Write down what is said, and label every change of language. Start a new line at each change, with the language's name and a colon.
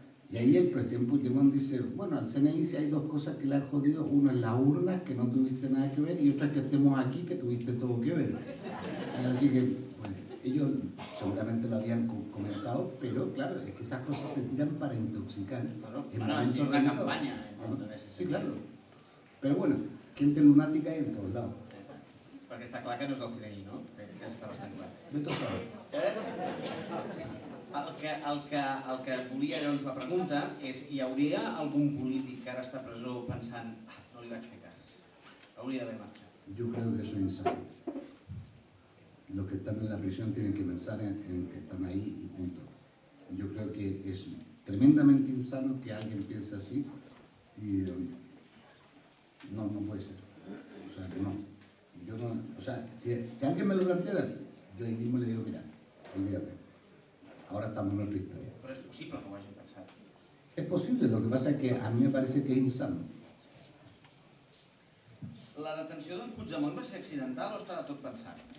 Spanish: Y ahí el presidente Puigdemont dice, bueno, al CNI sí hay dos cosas que le han jodido, uno es las urnas, que no tuviste nada que ver, y otra es que estemos aquí, que tuviste todo que ver. Así que, pues, ellos seguramente lo habían comentado, pero claro, es que esas cosas se tiran para intoxicar. Para hacer una campaña. Sí, claro. Pero bueno, gente lunática hay en todos lados.
Catalan: Per Perquè està clar que no és del CNI, no? Crec que està bastant clar.
Spanish: Vete a saber.
Catalan: El que volia llavors la pregunta és: hi hauria algun polític que ara està a presó pensant no li vaig fer cas, hauria d'haver marxat?
Spanish: Yo creo que eso es insano. Los que están en la prisión tienen que pensar en que están ahí y punto. Yo creo que es tremendamente insano que alguien piense así y no puede ser. O sea, no. Yo no, o sea, si alguien me lo planteara, yo ahí mismo le digo, mira, olvídate. Ahora estamos en otra historia.
Catalan: Però és possible que ho hagin pensat.
Spanish: Es posible, lo que pasa es que a mí me parece que es insano.
Catalan: La detenció d'en Puigdemont va ser accidental o estava tot pensat?